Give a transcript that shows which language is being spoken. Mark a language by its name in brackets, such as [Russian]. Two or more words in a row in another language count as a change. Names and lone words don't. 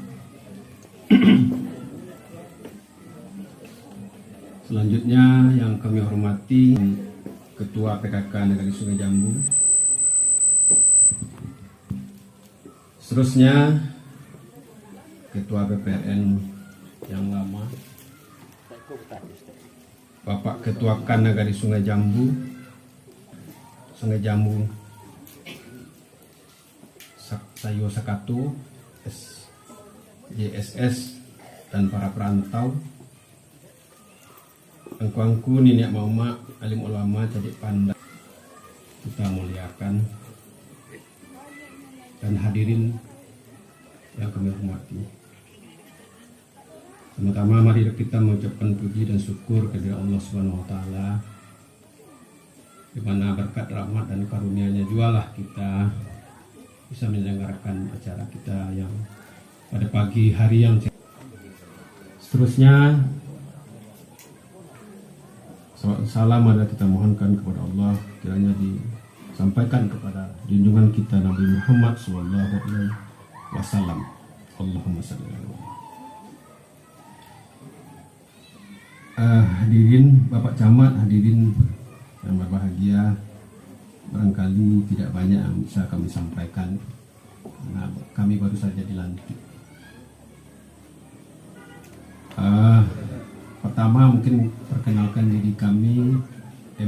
[Indonesian] Selanjutnya yang kami hormati Ketua PKK Negari Sungai Jambu. Seterusnya Ketua BPRN yang lama Bapak Ketua KAN Negari Sungai Jambu Sayo Sakatu JSS dan para perantau, angku-angku, nenek mama, alim ulama, [Minangkabau] cadik pandai, [Indonesian] kita muliakan, dan hadirin yang kami hormati. Pertama, mari kita mengucapkan puji dan syukur kepada Allah [Arabic] سبحانه وتعالى, [Indonesian] di mana berkat rahmat dan karunia-Nya jualah kita bisa menyelenggarakan acara kita yang pada pagi hari yang seterusnya. Salam ada kita mohonkan kepada Allah kiranya disampaikan kepada junjungan kita Nabi Muhammad SAW. [Arabic] اللهم صل عليه وسلم. [Indonesian] Hadirin Bapak Camat, hadirin yang berbahagia, barangkali tidak banyak yang bisa kami sampaikan karena kami baru saja dilantik. Pertama mungkin perkenalkan diri kami, M.